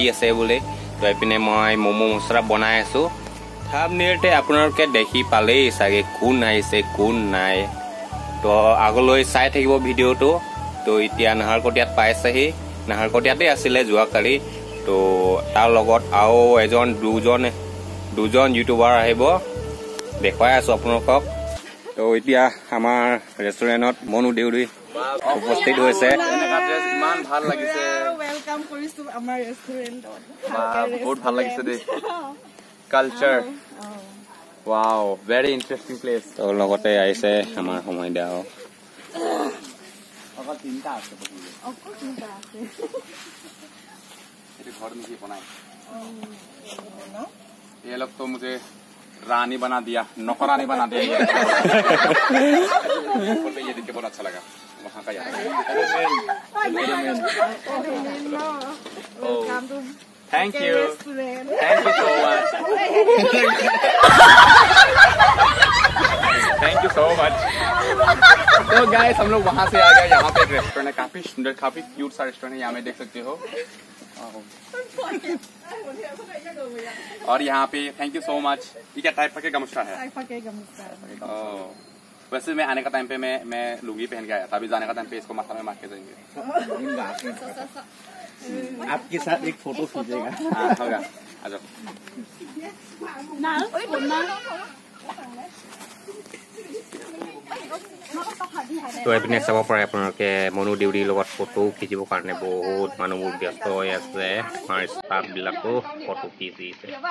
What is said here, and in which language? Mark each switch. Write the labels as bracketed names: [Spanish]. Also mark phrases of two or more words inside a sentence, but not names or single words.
[Assamese] আছে বুলি তো এইপিনে মই মমো মছলা বনাই আছো থাম্বনেইলতে আপোনালোকে দেখি পালেই চাগে কোন আহিছে কোন নাই তো আগলৈ চাই থাকিব ভিডিওটো তো এতিয়া নাহৰকটিয়াত পাইছেহি নাহৰকটিয়াতে আছিলে যোৱাকালি তো তাৰ লগত আৰু এজন দুজন ইউটিউবাৰ আহিব দেখুৱাই আছো আপোনালোকক তো এতিয়া আমাৰ ৰেষ্টুৰেন্টত মনু দেউৰী উপস্থিত হৈছে ইমান ভাল লাগিছে ওয়েলকাম কৰিছো আমাৰ ৰেষ্টুৰেন্টত বহুত ভাল লাগিছে দে কালচাৰ [English] wow very interesting place [Assamese] তো লগতে আইছে আমাৰ সময় দিয়া অকল তিনটা আছে [Hindi] ये घर में ही बनाए ये लोग तो मुझे रानी बना दिया नौकरानी बना दिया ये देख के बहुत अच्छा लगा वहाँ का यार [English] Thank you so much Thank you so much [Hindi] तो गाइस हम लोग वहाँ से आ गए यहाँ पे एक रेस्टोरेंट है काफी सुंदर काफी क्यूट सा रेस्टोरेंट है यहाँ में देख सकते हो और यहाँ पे [English] thank you so much [Hindi] ये क्या टाइप का गमछा है वैसे मैं आने का टाइम पे मैं लुंगी पहन के आया था अभी जाने का टाइम पे इसको माथा में मार के जाएंगे आपके साथ एक फोटो खींचेगा हाँ होगा आ जाओ [Assamese] তো এইপিনে চাব পাৰে আপোনালোকে মনু দেউৰীৰ লগত ফটো খিচিবৰ কাৰণে বহুত মানুহবোৰ ব্যস্ত হৈ আছে আমাৰ ষ্টাফ বিলাকো ফটো খিচিছে